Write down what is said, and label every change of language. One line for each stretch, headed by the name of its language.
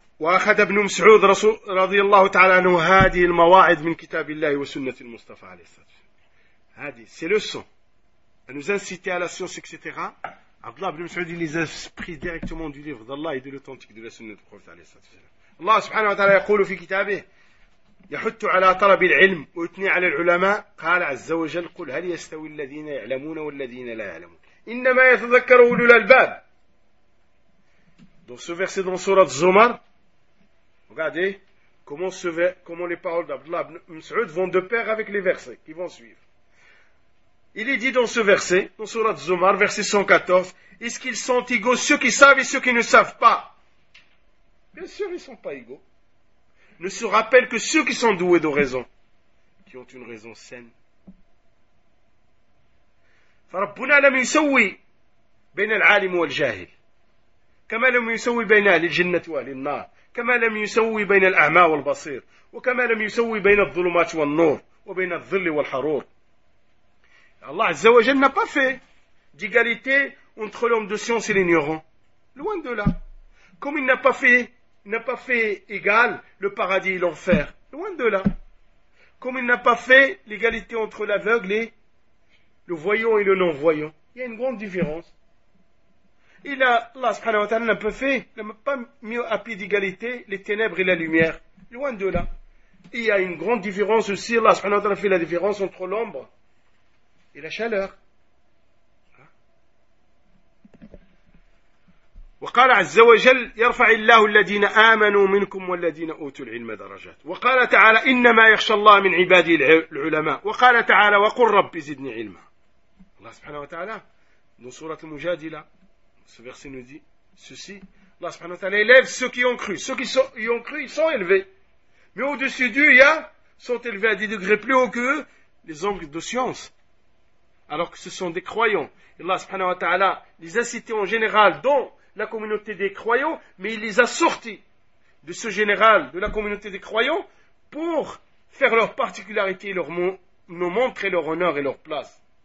Arabic: وأخذ ابن مسعود رضي الله تعالى عنه هذه المواعظ من كتاب الله وسنة المصطفى عليه الصلاة والسلام. هذه سلسون.
French: nous inciter à la science etc. Abdullah ibn Mas'ud les a pris directement du livre d'Allah et de l'authentique de la sunna du prophète
Arabic: عليه الصلاة والسلام. الله سبحانه وتعالى يقول في كتابه يحث على طلب العلم ويثني على العلماء قال عز وجل قل هل يستوي الذين يعلمون والذين لا يعلمون إنما يتذكر أولو الألباب.
French: dans ce verset dans sourate Zumar. Regardez comment les paroles d'Abdullah ibn Mas'ud vont de pair avec les versets qui vont suivre. Il est dit dans ce verset, dans Sourat Zumar, verset 114, « Est-ce qu'ils sont égaux ceux qui savent et ceux qui ne savent pas ?» Bien sûr, ils ne sont pas égaux. Ne se rappellent que ceux qui sont doués de raison, qui ont une raison saine.
Arabic: « فَرَبُّنَا لَمْ يُسَوِّي بَيْنَ الْعَالِمُ وَالْجَاهِلِ كَمَا لَمْ يُسَوِّي بَيْنَا لِلْجِنَّةِ وَالِنَّارِ كما لم يسوي بين الأعمى والبصير وكما لم يسوي بين الظلمات والنور وبين الظل والحرور. الله عز وجل
French: n'a pas fait d'égalité entre l'homme de science et l'ignorant. Loin de là. Comme il n'a pas fait égal le paradis et l'enfer. Loin de là. Comme il n'a pas fait l'égalité entre l'aveugle et le voyant et le non-voyant. Il y a une grande différence. Il a, Allah subhanahu wa ta'ala n'a pas fait, n'a pas mis à pied d'égalité les ténèbres et la lumière. Loin de là. Il y a une grande différence aussi, Allah subhanahu wa ta'ala fait la différence entre l'ombre et la chaleur.
Arabic: وقال عز وجل يرفع الله الذين آمنوا منكم والذين أوتوا العلم درجات. وقال تعالى إنما يخشى الله من عبادي العلماء. وقال تعالى وقل رب زدني علما.
French: Allah subhanahu wa ta'ala dans sourate المجادلة. Ce verset nous dit ceci. Allah subhanahu wa ta'ala élève ceux qui ont cru. Ceux qui ont cru, ils sont élevés. Mais au-dessus d'eux, sont élevés à des degrés plus hauts que eux, les hommes de science. Alors que ce sont des croyants. Allah subhanahu wa ta'ala les a cités en général dans la communauté des croyants, mais il les a sortis de ce général, de la communauté des croyants, pour faire leur particularité, nous montrer leur honneur et leur place.